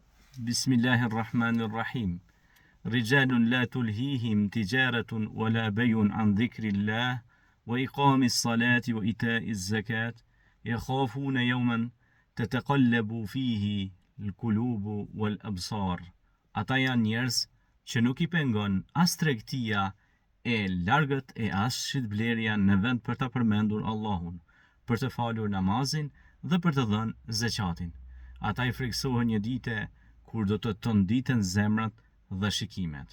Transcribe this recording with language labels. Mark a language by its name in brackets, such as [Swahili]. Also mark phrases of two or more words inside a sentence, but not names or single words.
[Arabic] بسم الله الرحمن الرحيم رجال لا تلهيهم تجارة ولا بيع عن ذكر الله وإقام الصلاة وإيتاء الزكاة يخافون يوما تتقلب فيه القلوب والأبصار. [Albanian] Ata janë njerëz që nuk I pengon as tregtia e largët e as shitblerja në vend për ta përmendur Allahun, për të falur namazin dhe për të dhënë zakatin. Ata I friksohen një dite kur do të tonditen zemrat dhe shikimet.